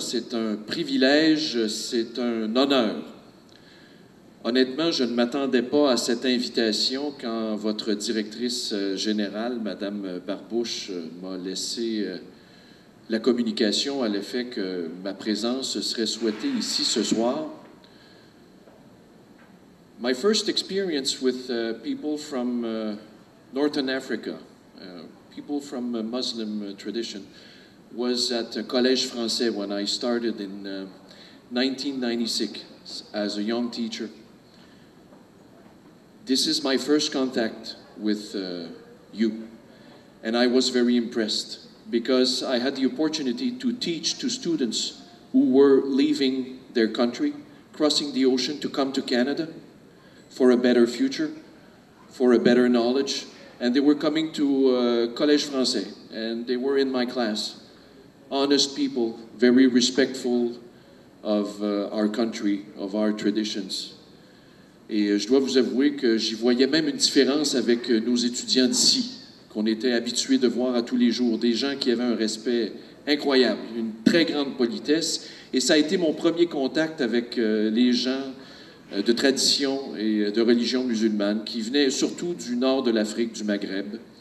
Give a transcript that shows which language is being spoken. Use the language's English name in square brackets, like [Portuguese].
[French] C'est un privilège, c'est un honneur. Honnêtement, je ne m'attendais pas à cette invitation quand votre directrice générale, Mme Barbouche, m'a laissé la communication à l'effet que ma présence serait souhaitée ici ce soir. [English] My first experience with people from Northern Africa, people from a Muslim tradition, was at Collège Français when I started in 1996 as a young teacher. This is my first contact with you, and I was very impressed because I had the opportunity to teach to students who were leaving their country, crossing the ocean to come to Canada for a better future, for a better knowledge, and they were coming to Collège Français, and they were in my class. Honest people, very respectful of our country, of our traditions. [French] Et je dois vous avouer que j'y voyais même une différence avec nos étudiants d'ici, qu'on était habitués de voir à tous les jours, des gens qui avaient un respect incroyable, une très grande politesse. Et ça a été mon premier contact avec les gens de tradition et de religion musulmane, qui venaient surtout du nord de l'Afrique, du Maghreb.